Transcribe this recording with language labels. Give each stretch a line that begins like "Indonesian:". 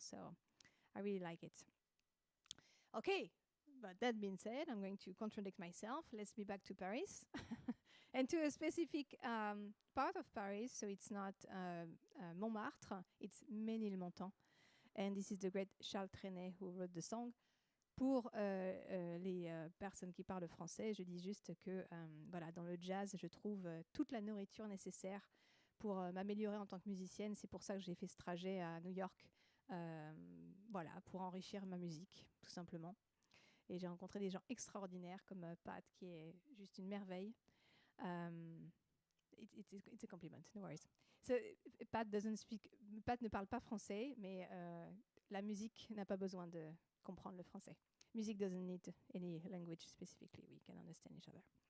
English: So I really like it. Okay, but that being said, I'm going to contradict myself. Let's be back to Paris and to a specific part of Paris. So it's not Montmartre, it's Ménilmontant. And this is the great Charles Trenet who wrote the song.
French: Pour les personnes qui parlent français, je dis juste que voilà, dans le jazz, je trouve toute la nourriture nécessaire pour m'améliorer en tant que musicienne. C'est pour ça que j'ai fait ce trajet à New York. Voilà, pour enrichir ma musique, tout simplement. Et j'ai rencontré des gens extraordinaires comme Pat, qui est juste une merveille.
English: It's a compliment, no worries. So, Pat
French: ne parle pas français, mais la musique n'a pas besoin de comprendre le français.
English: Music doesn't need any language specifically. We can understand each other.